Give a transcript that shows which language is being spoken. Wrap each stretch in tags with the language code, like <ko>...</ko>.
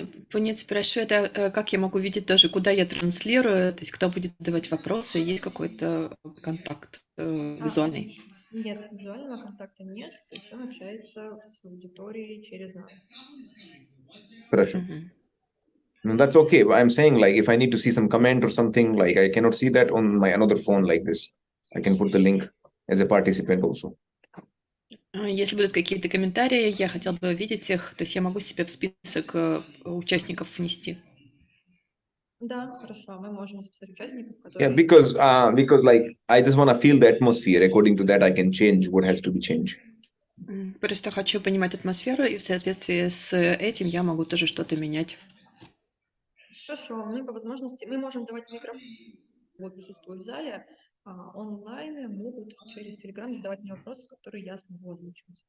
<ru>Пунит спрашивает, как я могу видеть тоже, куда я транслирую, то есть кто будет задавать вопросы, есть какой-то контакт визуальный? Нет, визуального контакта нет, то есть он общается с аудиторией через нас. Хорошо.</ru> <en>No, that's okay. But I'm saying like if I need to see some comment or something, like I cannot see that on my another phone like this. I can put the link as a participant also.</en> <ru>Если будут какие-то комментарии, я хотел бы видеть их, то есть я могу себе в список участников внести. Да, хорошо, мы можем записать участников, которые...</ru> <en>Yeah, because like I just want to feel the atmosphere. According to that, I can change what has to be changed.</en> <ru>Просто хочу понимать атмосферу, и в соответствии с этим я могу тоже что-то менять. Хорошо, мы по возможности, мы можем давать микрофон, вот присутствуют в зале, онлайн могут через Telegram задавать мне вопросы, которые я смогу озвучить.</ru>